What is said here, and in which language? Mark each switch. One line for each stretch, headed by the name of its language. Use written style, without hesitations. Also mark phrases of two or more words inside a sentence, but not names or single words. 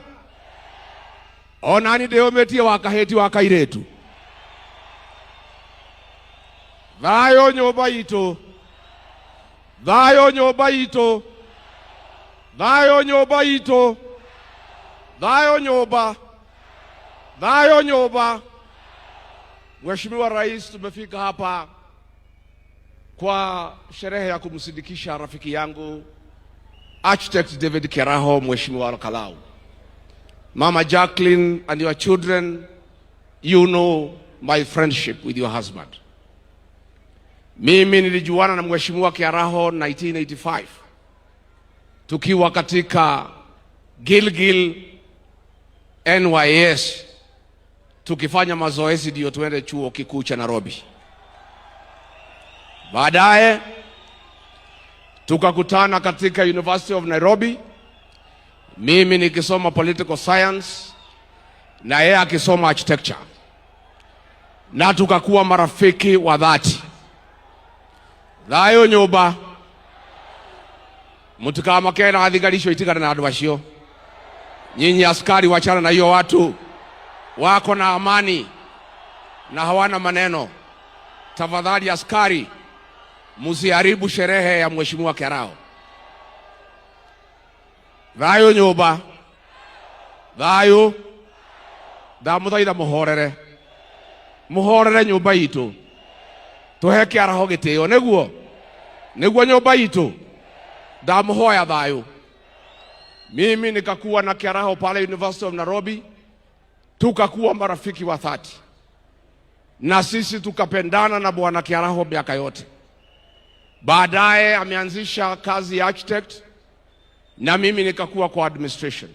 Kikuyu: Ona ni ndĩyũmĩtie wa kahĩti wa kairĩtu. Thayũ nyũmba itũ. Thayũ nyũmba itũ. Thayũ nyũmba itũ. Thayũ nyũmba. Thayũ nyũmba.
Swahili: Mheshimiwa Rais, tumefika hapa kwa sherehe ya kumsindikisha rafiki yangu Architect David Kiaraho, Mheshimiwa Kalau.
English: Mama Jacqueline and your children, you know my friendship with your husband.
Swahili: Mimi nilijuana na Mheshimiwa Kiaraho 1985. Tukiwa katika Gilgil NYS. Tukifanya mazoezi ndio tuende chuo kikuu cha Nairobi. Baadaye tukakutana katika University of Nairobi. Mimi nikisoma
English: political science
Swahili: na yeye akisoma architecture. Na tukakuwa marafiki wa dhati.
Kikuyu: Thayũ nyũmba. Mutikamakena athigarisho itigana na andũ acio.
Swahili: Nyinyi askari wachana na hiyo watu. Wako na amani na hawana maneno. Tafadhali askari, msiharibu sherehe ya Mheshimiwa Kiaraho.
Kikuyu: Thayũ nyũmba. Thayũ. Ndamũthaitha mũhorere. Mũhorere nyũmba itũ. Tũhe Kiaraho gĩtĩo nĩguo. Nĩguo nyũmba itũ. Ndamũhoya thayũ.
Swahili: Mimi nikakuwa na Kiaraho pale University of Nairobi. Tukakuwa marafiki wa dhati. Na sisi tukapendana na Bwana Kiaraho miaka yote. Baadaye ameanzisha kazi ya architect na mimi nikakuwa kwa administration.